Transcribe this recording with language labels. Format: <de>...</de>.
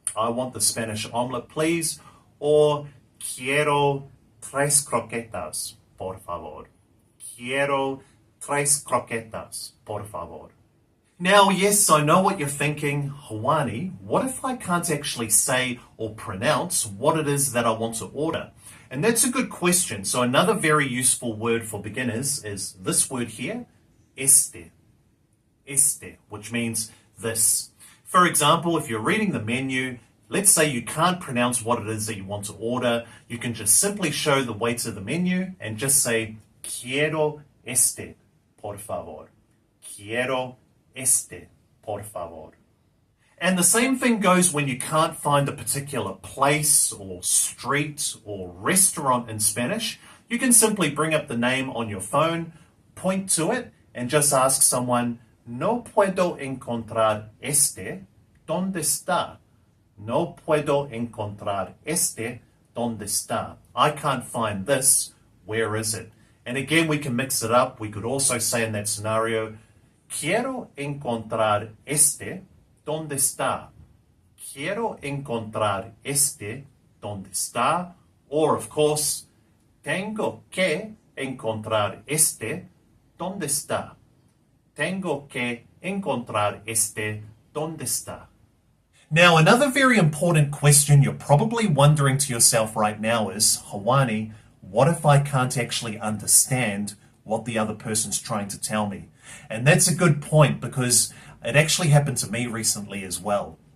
<en>I want the Spanish omelette, please.</en> <es>Or, quiero 3 croquetas, por favor. Quiero 3 croquetas, por favor.</es> <en>Now, yes, I know what you're thinking, Hawani, what if I can't actually say or pronounce what it is that I want to order? And that's a good question. So another very useful word for beginners is this word here, este. este, which means this. For example, if you're reading the menu, let's say you can't pronounce what it is that you want to order, you can just simply show the waiter the menu and just say,</en> <es>Quiero este, por favor. Quiero este, por favor.</es> <en>And the same thing goes when you can't find a particular place or street or restaurant in Spanish. You can simply bring up the name on your phone, point to it, and just ask someone,</en> <es>No puedo encontrar este, ¿dónde está? No puedo encontrar este, ¿dónde está?</es> <en>I can't find this, where is it? And again, we can mix it up. We could also say in that scenario,</en> <es>Quiero encontrar este, ¿dónde está? Quiero encontrar este, ¿dónde está?</es> <en>Or, of course,</en> <es>tengo que encontrar este, ¿dónde está? Tengo que encontrar este, ¿dónde está?</es> <en>Now, another very important question you're probably wondering to yourself right now is, Hawani, what if I can't actually understand what the other person's trying to tell me? And that's a good point because it actually happened to me recently as well.</en>